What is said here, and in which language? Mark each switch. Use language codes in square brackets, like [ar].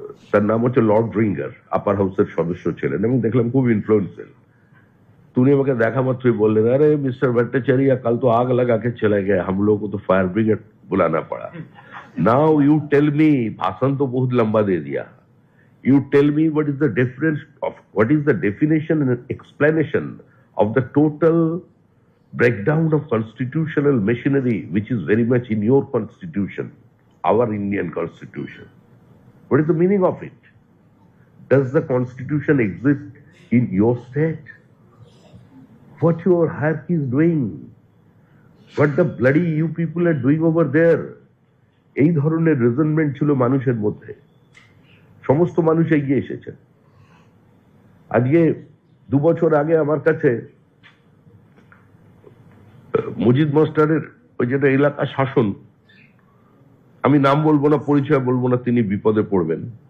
[bn] তার নাম হচ্ছে লর্ড রিঙ্গার, আপার হাউসের সদস্য ছিলেন এবং দেখলাম খুব ইনফ্লুয়েন্সিয়াল। তুমি আমাকে দেখা মাত্রই বললেন, আরে [hi] मिस्टर भट्टाचार्य कल तो आग लगा के चले गए, हम लोग को तो फायर ब्रिगेड बुलाना पड़ा। [en] now you tell me, [hi] भाषण तो बहुत लंबा दे दिया, [en] You tell me what is the difference of what is the definition and explanation of the total breakdown of constitutional machinery, which is very much in your constitution, our Indian constitution. What is the meaning of it? Does the constitution exist in your state? What your hierarchy is doing? What the bloody you people are doing over there? [bn] এই ধরনের রেজনমেন্ট ছিল মানুষের মধ্যে। সমস্ত মানুষ এগিয়ে এসেছেন। আজকে 2 বছর আগে আমার কাছে মজিদ মাস্টারের ওই যেটা এলাকা শাসন, আমি নাম বলবো না, পরিচয় বলবো না, তিনি বিপদে পড়বেন।